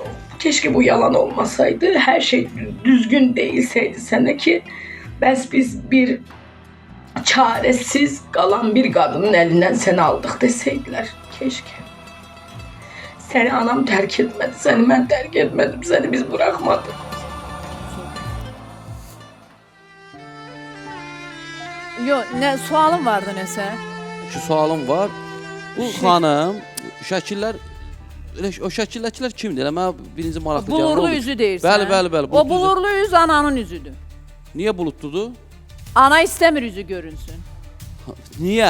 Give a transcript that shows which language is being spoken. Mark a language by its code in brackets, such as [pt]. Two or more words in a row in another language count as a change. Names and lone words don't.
[tr] Keşke bu yalan olmasaydı. Her şey düzgün değilseydi sana ki biz bir çaresiz kalan bir kadının elinden seni aldık deseydiler. Keşke. Seni anam terk etmedi. Seni ben terk etmedim. Seni biz bırakmadık. [az] Yo, ne sualım vardı nəsə? İki sualım var. Bu xanım, şəkillər, o şəkildəkilər kimdir? Elə mənə birinci maraqlı gəldi. Bulurlu üzü deyirsən. Bəli. O bulurlu üz ananın üzüdür. Niyə bulutludur? Ana istəmir üzü görünsün. Niyə?